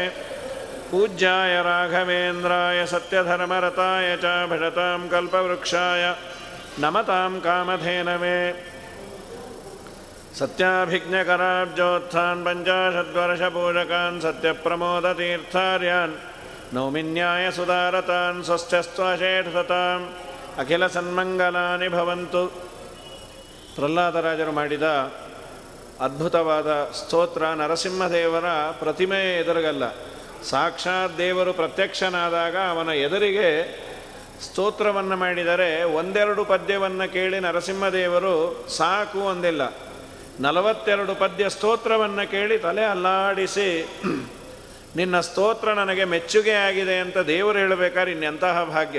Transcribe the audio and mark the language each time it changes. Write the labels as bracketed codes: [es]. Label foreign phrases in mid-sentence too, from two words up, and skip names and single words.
[sa] ಪೂಜ್ಯಾಯ ರಾಘವೇಂದ್ರಾಯ ಸತ್ಯಧರ್ಮರತಾಯ ಚ ಭಜತಾಂ ಕಲ್ಪವೃಕ್ಷಾಯ ನಮತಾಂ ಕಾಮಧೇನವೇ. ಸತ್ಯಾಭಿಜ್ಞಕರಾಬ್ಜೋತ್ಥಾನ್ ಪಂಚಾಶದ್ವರ್ಷಪೂಜಕಾನ್ ಸತ್ಯಪ್ರಮೋದತೀರ್ಥಾರ್ಯಾನ್ ನೌಮಿನ್ಯಾಯ ಸುಧಾರತಾನ್ ಸ್ವಸ್ಥ್ಯಸ್ತ್ವಶೇಷತಾಂ ಅಖಿಲ ಸನ್ಮಂಗಲಾನಿ ಭವಂತು. [kn] ಪ್ರಹ್ಲಾದರಾಜರು ಮಾಡಿದ ಅದ್ಭುತವಾದ ಸ್ತೋತ್ರ ನರಸಿಂಹದೇವರ ಪ್ರತಿಮೆಯ ಎದುರಿಗಲ್ಲ, ಸಾಕ್ಷಾತ್ ದೇವರು ಪ್ರತ್ಯಕ್ಷನಾದಾಗ ಅವನ ಎದುರಿಗೆ ಸ್ತೋತ್ರವನ್ನು ಮಾಡಿದರೆ ಒಂದೆರಡು ಪದ್ಯವನ್ನು ಕೇಳಿ ನರಸಿಂಹದೇವರು ಸಾಕು ಅಂದಿಲ್ಲ, 42 ಪದ್ಯ ಸ್ತೋತ್ರವನ್ನು ಕೇಳಿ ತಲೆ ಅಲ್ಲಾಡಿಸಿ ನಿನ್ನ ಸ್ತೋತ್ರ ನನಗೆ ಮೆಚ್ಚುಗೆ ಆಗಿದೆ ಅಂತ ದೇವರು ಹೇಳಬೇಕಾದ್ರೆ ಇನ್ನೆಂತಹ ಭಾಗ್ಯ.